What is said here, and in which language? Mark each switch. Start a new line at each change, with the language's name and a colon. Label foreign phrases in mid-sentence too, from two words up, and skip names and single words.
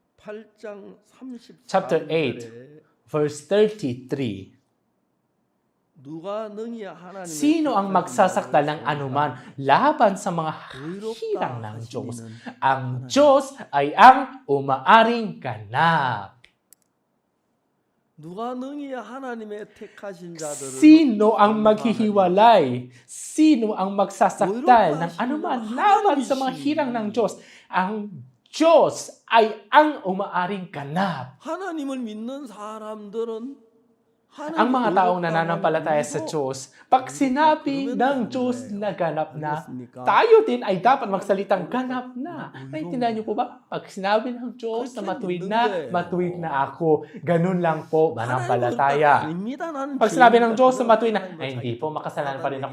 English: Chapter 8 verse 33.
Korean: 누가 능히 하나님의
Filipino: Sino ang
Korean: 택하신
Filipino: magsasakdal ng
Korean: 자를
Filipino: anuman laban sa mga hirang
Korean: 의롭다
Filipino: ng Diyos?
Korean: 하시니는
Filipino: Ang Diyos ay ang umaaring ganap.
Korean: 누가 능히 하나님의 택하신 자들을
Filipino: Sino ang maghihiwalay? Sino ang magsasakdal ng anuman laban sa mga hirang ng Diyos? Ang Diyos ay ang umaaring ganap.
Korean: 하나님을 믿는 사람들은
Filipino: Ang mga taong nananampalataya sa Diyos, pag sinabi ng Diyos na ganap na, tayo din ay dapat magsalitang ganap na. Naintindihan niyo po ba? Pag sinabi ng Diyos na matuwid na ako. Ganun lang po, manampalataya. Pag sinabi ng Diyos na matuwid na, ay hindi po, makasalanan pa rin ako.